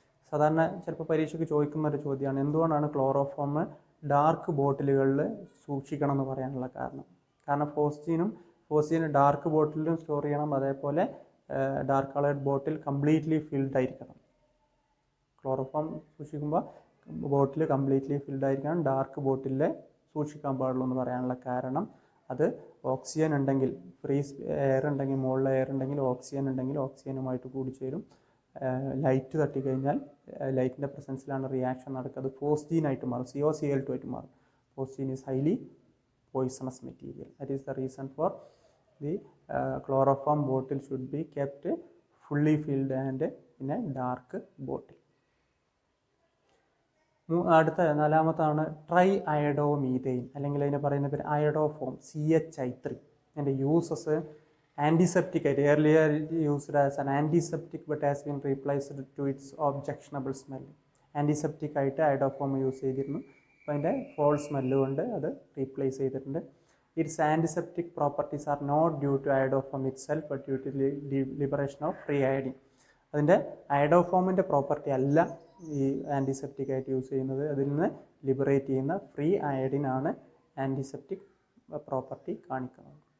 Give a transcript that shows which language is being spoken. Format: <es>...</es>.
<ml>സാധാരണ ചിലപ്പോൾ പരീക്ഷയ്ക്ക് ചോദിക്കുന്ന ഒരു ചോദ്യമാണ്, എന്തുകൊണ്ടാണ് ക്ലോറോഫോം ഡാർക്ക് ബോട്ടിലുകളിൽ സൂക്ഷിക്കണം എന്ന് പറയാനുള്ള കാരണം. ഫോസ്ജീനും ഡാർക്ക് ബോട്ടിലും സ്റ്റോർ ചെയ്യണം, അതേപോലെ ഡാർക്ക് കളേർഡ് ബോട്ടിൽ കംപ്ലീറ്റ്ലി ഫിൽഡ് ആയിരിക്കണം. ക്ലോറോഫോം സൂക്ഷിക്കുമ്പോൾ ബോട്ടിൽ കംപ്ലീറ്റ്ലി ഫിൽഡ് ആയിരിക്കണം, ഡാർക്ക് ബോട്ടിലിൽ സൂക്ഷിക്കാൻ പാടുള്ളൂ എന്ന് പറയാനുള്ള കാരണം, അത് ഓക്സിജൻ ഉണ്ടെങ്കിൽ, ഫ്രീ എയർ ഉണ്ടെങ്കിൽ, മുകളിൽ എയർ ഉണ്ടെങ്കിൽ, ഓക്സിജൻ ഉണ്ടെങ്കിൽ ഓക്സിജനുമായിട്ട് കൂടിച്ചേരും. ലൈറ്റ് തട്ടിക്കഴിഞ്ഞാൽ ലൈറ്റിൻ്റെ പ്രസൻസിലാണ് റിയാക്ഷൻ നടക്കുക, അത് ഫോസ്ജീനായിട്ട് മാറും, COCl2 ആയിട്ട് മാറും.</ml> <en>Phosgene is highly poisonous material. That is the reason for the chloroform bottle should be kept fully filled and in a dark bottle.</en> <ml>അടുത്ത നാലാമത്താണ് ട്രൈ അയഡോമീഥെയിൻ, അല്ലെങ്കിൽ അതിനെ പറയുന്ന പേര് അയഡോഫോം, CHI3. അതിൻ്റെ യൂസസ് ആൻറ്റിസെപ്റ്റിക് ആയിട്ട്,</ml> <en>earlier used as an antiseptic but has been replaced to its objectionable smell.</en> <ml>Antiseptic ആയിട്ട് iodoform use ചെയ്തിരുന്നു, അപ്പോൾ അതിൻ്റെ ഫോൾ സ്മെല്ല് കൊണ്ട് അത് റീപ്ലേസ് ചെയ്തിട്ടുണ്ട്.</ml> <en>Its antiseptic properties are not due to iodoform itself but due to liberation of free iodine.</en> <ml>അതിൻ്റെ അയഡോഫോമിൻ്റെ property അല്ല ഈ ആൻറ്റിസെപ്റ്റിക് ആയിട്ട് യൂസ് ചെയ്യുന്നത്, അതിൽ നിന്ന് ലിബറേറ്റ് ചെയ്യുന്ന ഫ്രീ അയഡിൻ ആണ് ആൻറ്റിസെപ്റ്റിക് പ്രോപ്പർട്ടി കാണിക്കുന്നത്.</ml>